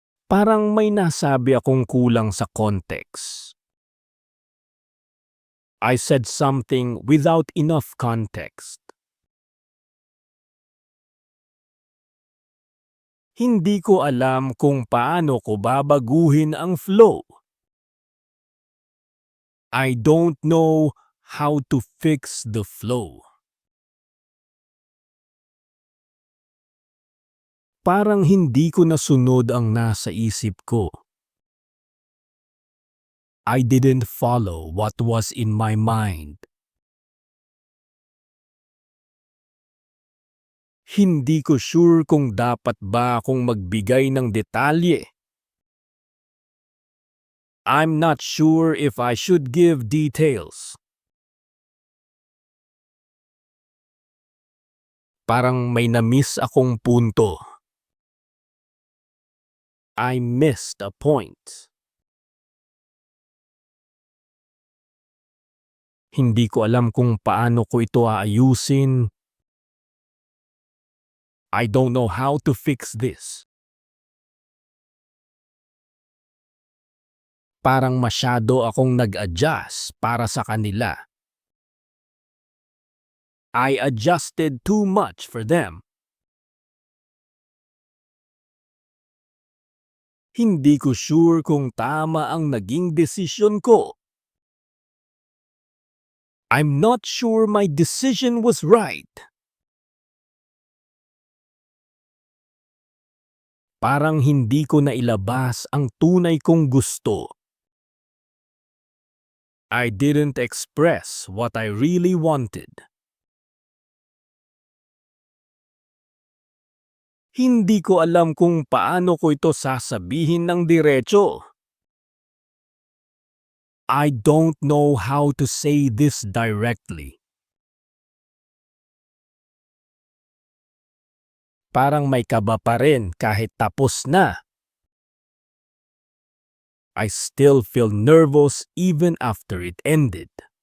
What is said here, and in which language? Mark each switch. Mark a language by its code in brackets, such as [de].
[tl] Parang may nasabi akong kulang sa context. [en] I said something without enough context. [tl] Hindi ko alam kung paano ko babaguhin ang flow. [en] I don't know how to fix the flow. [tl] Parang hindi ko nasunod ang nasa isip ko. [en] I didn't follow what was in my mind. [tl] Hindi ko sure kung dapat ba akong magbigay ng detalye. [en] I'm not sure if I should give details. [tl] Parang may na-miss akong punto. [en] I missed a point. [tl] Hindi ko alam kung paano ko ito aayusin. [en] I don't know how to fix this. [tl] Parang masyado akong nag-adjust para sa kanila. [en] I adjusted too much for them. [tl] Hindi ko sure kung tama ang naging desisyon ko. [en] I'm not sure my decision was right. [tl] Parang hindi ko nailabas ang tunay kong gusto. [en] I didn't express what I really wanted. [tl] Hindi ko alam kung paano ko ito sasabihin ng diretso. [en] I don't know how to say this directly. [tl] Parang may kaba pa rin kahit tapos na. [en] I still feel nervous even after it ended.